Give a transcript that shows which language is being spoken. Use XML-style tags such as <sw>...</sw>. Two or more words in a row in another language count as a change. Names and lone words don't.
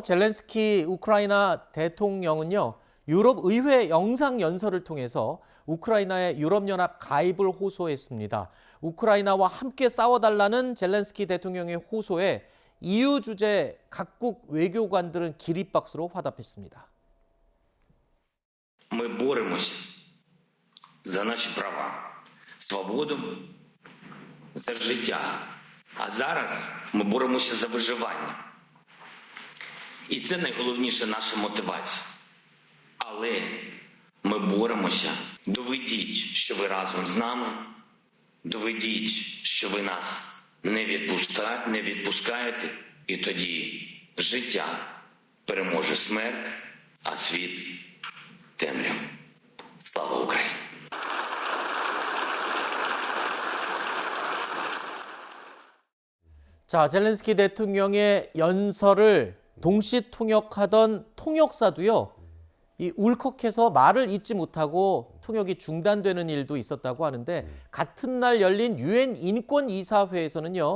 <ko>젤렌스키 우크라이나 대통령은요. 유럽 의회 영상 연설을 통해서 우크라이나의 유럽연합 가입을 호소했습니다. 우크라이나와 함께 싸워달라는 젤렌스키 대통령의 호소에 EU 주재 각국 외교관들은 기립박수로 화답했습니다.</ko> <uk>Ми боремося за наші права, свободу, за життя. А зараз ми боремося за виживання. І це найголовніша наша мотивація. Але ми боремося. Доведіть, що ви разом з нами. Доведіть, що ви нас не відпускаєте. І тоді життя переможе смерть, а світ темряву. Слава Україні!</uk> <ko>자, 젤렌스키 대통령의 연설을 동시 통역하던 통역사도요. 이 울컥해서 말을 잇지 못하고 통역이 중단되는 일도 있었다고 하는데 같은 날 열린 유엔 인권이사회에서는요.</ko>